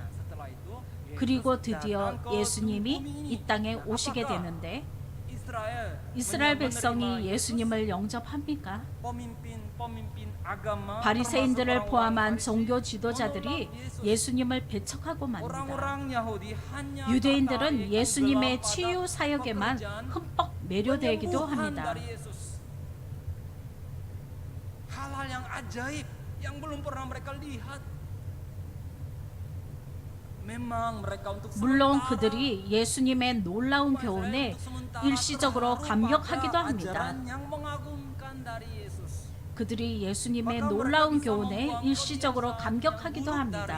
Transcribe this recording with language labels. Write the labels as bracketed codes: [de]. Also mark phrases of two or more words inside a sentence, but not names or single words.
[ko] 그리고 드디어 예수님이 이 땅에 오시게 되는데 이스라엘 백성이 예수님을 영접합니까? 바리새인들을 포함한 종교 지도자들이 예수님을 배척하고 맙니다. 유대인들은 예수님의 치유 사역에만 흠뻑 매료되기도 합니다. [id] hal-hal yang ajaib yang belum pernah mereka lihat. [ko] 물론 그들이 예수님의 놀라운 교훈에 일시적으로 감격하기도 합니다. 그들이 예수님의 놀라운 교훈에 일시적으로 감격하기도 합니다.